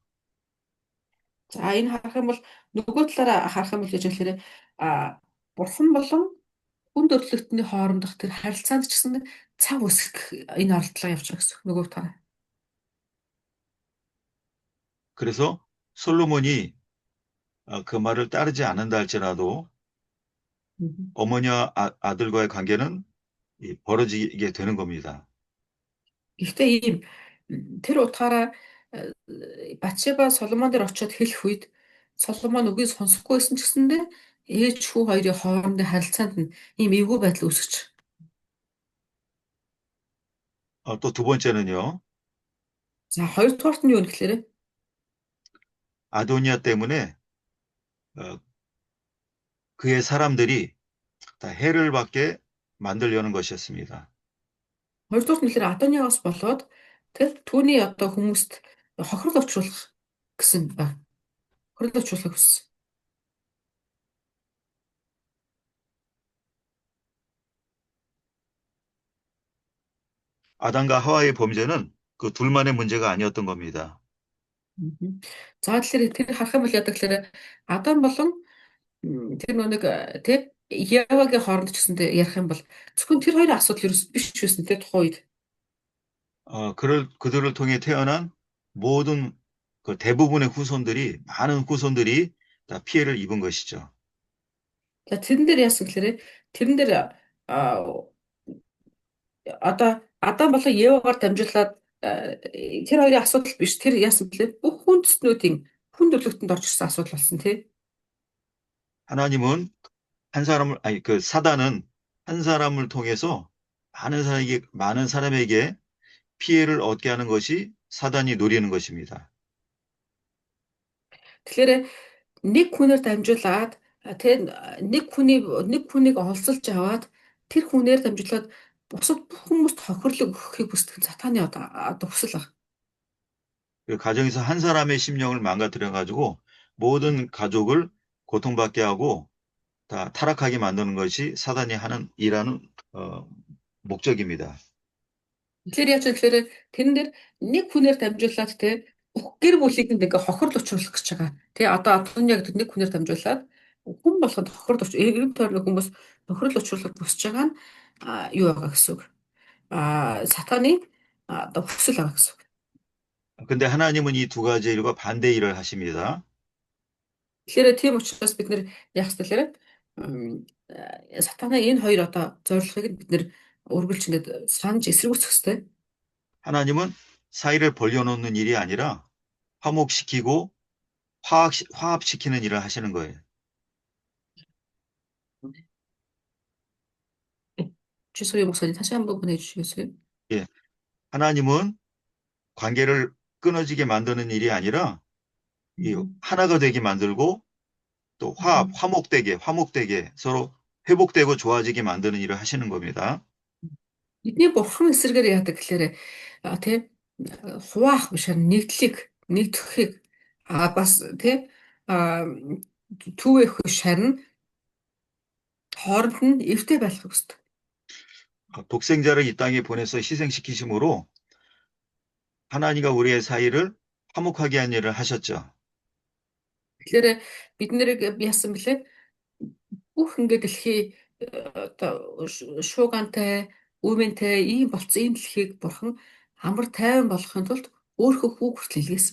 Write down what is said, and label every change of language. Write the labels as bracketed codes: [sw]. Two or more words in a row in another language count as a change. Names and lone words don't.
[mn] За энэ харах юм бол нөгөө талаараа харах юм бол гэж хэлэхээр бурхан болон хүн төрлөختний хоорондох тэр харилцаанд ч гэсэн цав үүсгэх энэ оролдлого явж байгаа гэсэн нөгөө талаараа. [ko] 그래서 솔로몬이 그 말을 따르지 않는다 할지라도 어머니와 아들과의 관계는 벌어지게 되는 겁니다. [mn] Гэхдээ ийм тэр утгаараа Батшеба Соломон дээр очиод хэлэх үед Соломон үгийг сонсохгүй байсан ч гэсэндээ ээж хүү хоёрын хоорондын харилцаанд нь ийм эвгүй байдал үүсгэж. [ko] 또 두 번째는요. [mn] За хоёрдугаарт нь юу гэхээр [ko] 아도니아 때문에 그의 사람들이 다 해를 받게 만들려는 것이었습니다. [mn] хоёрдугаарт нь хэлэхээр Адониагаас болоод тэр түүний одоо хүмүүст хохирол учруулах гэсэн баг. Хохирол учруулах гэсэн. [ko] 아담과 하와의 범죄는 그 둘만의 문제가 아니었던 겁니다. [mn] За тэгэхээр тэр харах юм бол яадаг гэхээр Адам болон тэр нэг тэг Явагийн хооронд ч гэсэндээ ярих юм бол зөвхөн тэр хоёрын асуудал ерөөс биш байсан тэ тухайн үед. [ko] 그들을 통해 태어난 모든 그 대부분의 많은 후손들이 다 피해를 입은 것이죠. [mn] За тэрэн дээр яасан гэхээр тэрэн дээр одоо Адам болон Евагаар дамжуулаад тэр хоёрын асуудал биш. Тэр яасан блэ? Бүх хүндэстнүүдийн хүн төрлөختөнд орж ирсэн асуудал болсон тий. [ko] 하나님은 그 사단은 한 사람을 통해서 많은 사람에게 피해를 얻게 하는 것이 사단이 노리는 것입니다. [mn] Тэгэхээр нэг хүнээр дамжуулаад тэр нэг хүнийг олзолж аваад тэр хүнээр дамжуулаад бусад бүх хүмүүст хохирлог өгөхийг хүсдэг сатаны одоо хүсэл баг. [ko] 그 가정에서 한 사람의 심령을 망가뜨려 가지고 모든 가족을 고통받게 하고 다 타락하게 만드는 것이 사단이 일하는 목적입니다. [mn] Тэгэхээр яаж вэ гэхээр тэрэн дээр нэг хүнээр дамжуулаад те бүх гэр бүлийг ингээ хохирол учруулах гэж байгаа. Тэ одоо яг нэг хүнээр дамжуулаад хүн болгонд хохирол эргэн тойрны хүмүүс хохирол учруулах хүсэж байгаа нь юу байгаа гэсэн үг. Сатаны одоо хүсэл байгаа гэсэн үг. [ko] 근데 하나님은 이 두 가지 일과 반대 일을 하십니다. [mn] Тэгэхээр тийм учраас бид нэр яах ёстой сатана энэ хоёр одоо зорилгыг бид нэр үргэлж ингээд санаж эсэргүүцэх ёстой. [ko] 하나님은 사이를 벌려놓는 일이 아니라 화목시키고 화합시키는 일을 하시는 거예요. 주소의 목사님 다시 한번 보내주시겠어요? 예, 하나님은 관계를 끊어지게 만드는 일이 아니라 하나가 되게 만들고 또 화목되게 서로 회복되고 좋아지게 만드는 일을 하시는 겁니다. [mn] Бидний бурхан эсрэгээр яадаг гэхээр тий хуваах биш нэгтгэхийг бас тий түүэх биш харин хооронд нь эвтэй байх хэрэгтэй. [ko] 독생자를 이 땅에 보내서 희생시키심으로 하나님과 우리의 사이를 화목하게 한 일을 하셨죠. [mn] Тэгэхээр бид нэрийг яасан бэлээ бүх ингээд дэлхий одоо шуугантай үүмэнтэй ийм болцсон ийм дэлхийг бурхан амар тайван болгохын тулд өөрийнхөө хүүг хүртэл илгээсэн.